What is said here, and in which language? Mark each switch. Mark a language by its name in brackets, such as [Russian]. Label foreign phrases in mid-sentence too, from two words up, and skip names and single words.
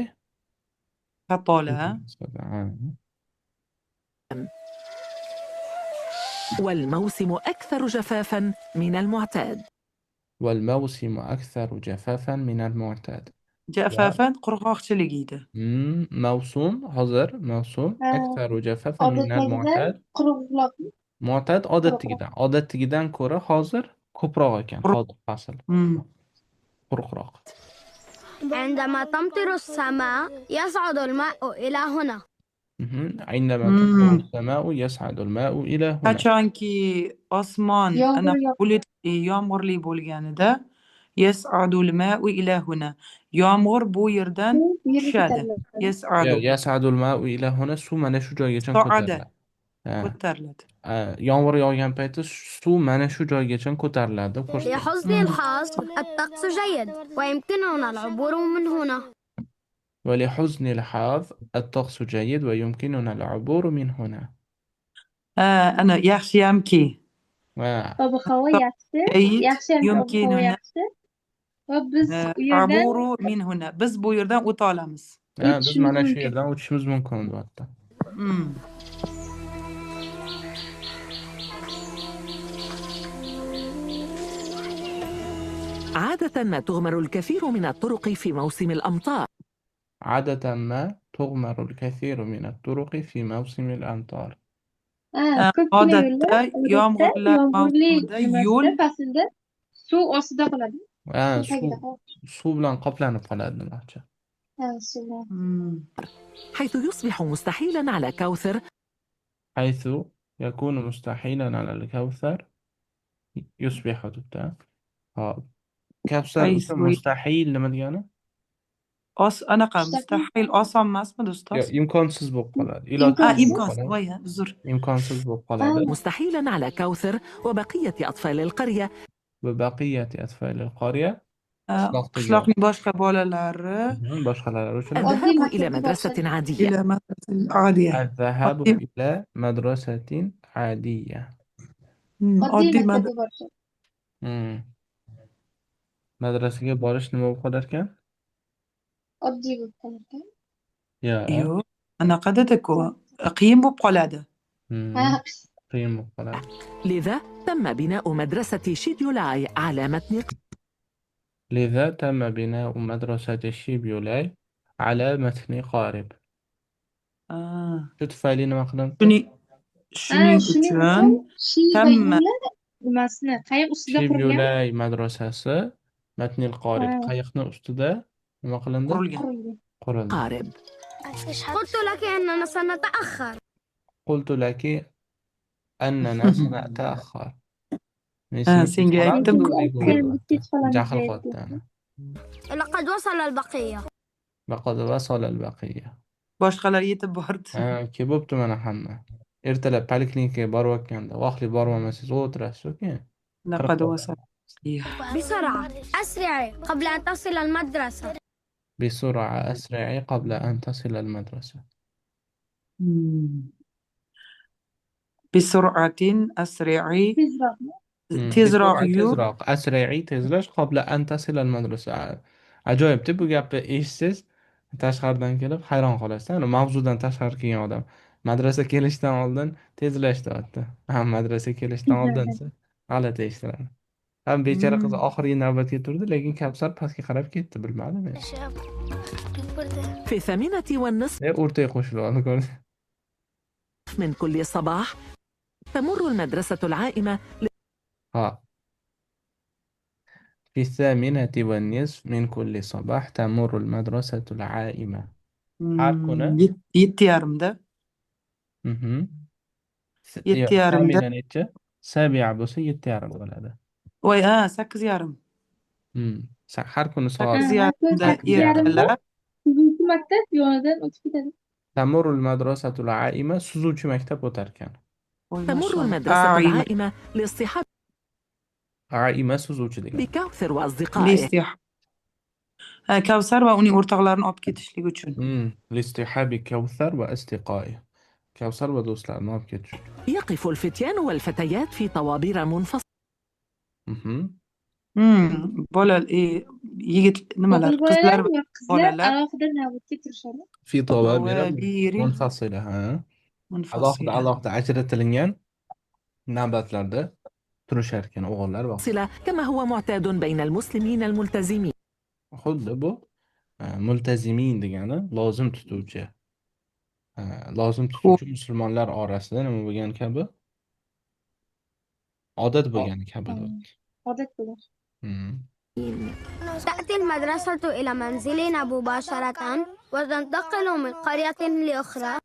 [Arabic] كطالة. [Uzbek] Ha. [Arabic] والموسم أكثر جفافا من المعتاد. والموسم أكثر جفافا من المعتاد. جفافا قرقاقچiligiydi. موسم [Uzbek] hozir mavsum [Arabic] أكثر جفافا من [Uzbek] Odatdagidan [Arabic] المعتاد. [Uzbek] quruqroq. Mu'tad odatdagidan ko'ra hozir ko'proq ekan. Hozir fasl مم. quruqroq. [Arabic] عندما تمطر السماء يصعد الماء إلى هنا. عندما تمطر السماء يصعد الماء إلى هنا. [Uzbek] Qachonki osmon Yomg'ir bulutli yomg'irli bo'lganida [Arabic] يصعد الماء إلى هنا. [Uzbek] Yomg'ir bu yerdan Bu yerga tushadi. ko'tariladi. [Arabic] Yas'adu يصعد الماء إلى هنا [Uzbek] suv mana shu joygacha [Arabic] so'ada [Uzbek] ko'tariladi. Ha. ko'tariladi. Yomg'ir yog'gan payti suv mana shu joygacha ko'tariladi deb ko'rsatadi. [Arabic] لحسن الحظ الطقس جيد ويمكننا العبور من هنا. ولحسن الحظ الطقس جيد ويمكننا العبور من هنا. [Uzbek] Ana yaxshiyamki Ob-havo yaxshi. [Arabic] Jayid [Uzbek] Yaxshiyamki ob-havo [Arabic] yumkinuna [Uzbek] yaxshi. Va biz u yerdan [Arabic] العبور من هنا. [Uzbek] Biz bu yerdan o'ta olamiz. biz o'tishimiz mana shu mumkin. yerdan o'tishimiz mumkin deyapti. Mm. [Arabic] عادة ما تغمر الكثير من الطرق في موسم الأمطار. عادة ما تغمر الكثير من الطرق في موسم الأمطار. [Uzbek] ko'pgina Odatda yo'llar yomg'irlar yomg'irli mavsumida nimasida, yo'l faslda suv ostida qoladi. Suv tagida qoladi. suv bilan qoplanib qoladi demoqchi. Suv. Mm. [Arabic] حيث يصبح مستحيلا على كوثر حيث يكون مستحيلا على الكوثر يصبح دبتا. كوثر حيث [Uzbek] uchun mustahil nima degani? Anaqa mustahil oson emasmi do'stlar? Imkonsiz bo'lib qoladi. Imkonsiz. Voy, uzr. Imkonsiz bo'lib qoladi. [Arabic] مستحيلا على كوثر وبقية أطفال القرية. وبقية أطفال القرية [Uzbek] Qishloqning boshqa bolalari boshqalar uchun [Arabic] الذهاب إلى مدرسة عادية. إلى المدرسة العالية. الذهاب [Uzbek] Oddiy- [Arabic] إلى مدرسة عادية. [Uzbek] Oddiy maktabga borishadi. Madrasaga borish nima bo'lib qolar ekan? Oddiy bo'lib qoladi. Yo'q, anaqa dedi-ku, qiyin bo'lib qoladi. qiyin bo'lib qoladi. [Arabic] لذا تم بناء مدرسة شيديولاي على متن لذا تم بناء مدرسة شيبيولاي على متن قارب. [Uzbek] shu tufayli nima qilindi? Shuning uchun Shiyba nimasini qayiq ustida qurilgan. Shiybyulay madrasasi [Arabic] متن القارب [Uzbek] qayiqni ustida nima qilindi? Qurildi. [Arabic] قارب. قلت لك أننا سنتأخر. قلت لك أننا سنتأخر. [Uzbek] senga aytdim. jahl qotdi ana. [Arabic] لقد وصل البقية. لقد وصل البقية. [Uzbek] Boshqalar yetib bordi. Kelib bo'pti mana hamma. Ertalab poliklinikaga borayotganda vaqtli borolmasangiz o'tirasiz yoki? [Arabic] لقد وصل. بسرعة أسرعي قبل أن تصل المدرسة. بسرعة أسرعي قبل أن تصل المدرسة. بسرعة أسرعي تزرع [Uzbek] tezroq [Arabic] أسرعي tezlash قبل أن تصل المدرسة. [Uzbek] ajoyib-da bu gapni eshitsangiz tashqaridan kelib hayron qolasiz. Ana mavzudan tashqari kelgan odam madrasa kelishdan oldin tezlash deyapti. Madrasa kelishdan oldinsa g'alati eshitiladi. Ham bechora qiz oxirgi navbatga turdi, lekin Kavsar pastga qarab ketdi, bilmadim men. [Arabic] في 8:30 [Uzbek] O'rtaga qo'shilib oldi, ko'rding? [Arabic] من كل صباح تمر المدرسة العائمة في 8:30 من كل صباح تمر المدرسة العائمة. [Uzbek] har kuni 7:30da. 7:30da. necha? 7 bo'lsa 7:30 bo'ladi. Voy, 8:30. Har kuni soat 8:30da ertalab Suzuvchi maktab yonidan o'tib ketadi. [Arabic] تمر المدرسة العائمة [Uzbek] suzuvchi maktab o'tar ekan. [Arabic] تمر المدرسة العائمة لاصطحاب [Uzbek] Aima suzuvchi degan. [Arabic] بكوثر وأصدقائه. [Uzbek] Kavsar va uning o'rtoqlarini olib ketishlik uchun. [Arabic] لاصطحاب كوثر وأصدقائه. كوثر ودوستlarini [Uzbek] olib ketish. [Arabic] يقف الفتيان والفتيات في طوابير منفصلة. Mhm. [Uzbek] Bola yigit nimalar, O'g'il bolalar qizlar va va qizlar bolalar alohida navbatga turishadi. [Arabic] في طوابير طوابير منفصلة ها alohida munfasila. [Uzbek] alohida ajratilgan navbatlarda turishar ekan o'g'illar va qizlar. [Arabic] كما هو معتاد بين المسلمين الملتزمين. [Uzbek] Xuddi bu multazimin degani lozim tutuvchi. Lozim Xo'p, tutuvchi musulmonlar orasida nima bo'lgan kabi? Odat bo'lgani kabidir. Odat bo'lar. Hmm. [Arabic] تأتي المدرسة إلى منزلنا مباشرة وتنتقل من قرية لأخرى.